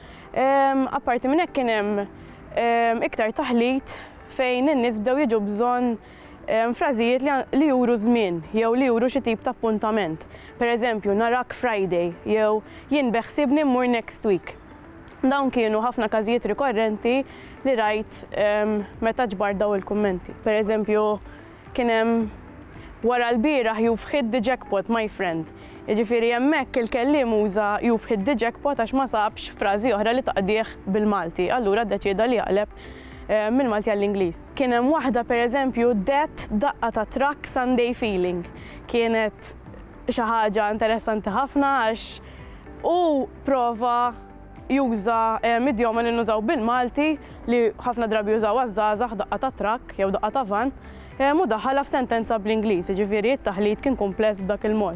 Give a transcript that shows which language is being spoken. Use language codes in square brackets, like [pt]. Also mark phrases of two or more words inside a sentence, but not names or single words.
[mt] Apparti minn hekk kien hemm iktar taħlit fejn in-nies bdew jiġu bżonn frażijiet li juru żmien jew li juru xi tip ta' appuntament. Pereżempju, narak Friday jew jien beħsibni mmur [en] next week. [mt] Dawn kienu ħafna każijiet rikorrenti li rajt meta ġbar daw il-kummenti. Pereżempju, kien hemm wara l-bieraħ [en] you've hit the jackpot, my friend. [mt] Jiġifieri hemmhekk il-kelliem uża [en] you've hit the jackpot [mt] għax ma sabx frażi oħra li taqdih bil-Malti. Allura ddeċieda li jaqleb mill-Malti għall-Ingliż. Kien hemm waħda pereżempju that daqqa ta' truck [en] Sunday feeling. [mt] Kienet xi ħaġa interessanti ħafna għax u prova juża idjoma li nużaw bil-Malti li ħafna drabi jużaw għaż-żgħażagħ daqqa ta' truck jew daqqa ta' van u daħħalha f'sentenza bl-Ingliż, jiġifieri t-taħlit kien kumpless b'dak il-mod.